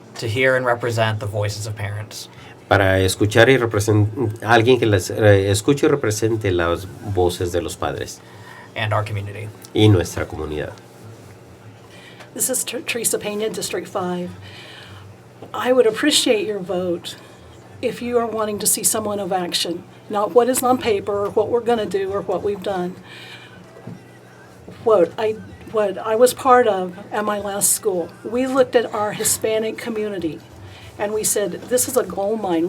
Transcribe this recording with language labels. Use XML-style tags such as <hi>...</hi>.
<en>To hear and represent the voices of parents.</en> <es>Para escuchar y alguien que les escuche y represente las voces de los padres.</es> <en>And our community.</en> <es>Y nuestra comunidad.</es> <en>This is Teresa Pena, District 5. I would appreciate your vote if you are wanting to see someone of action, not what is on paper or what we're going to do or what we've done. What I was part of at my last school, we looked at our Hispanic community and we said, this is a gold mine.</en>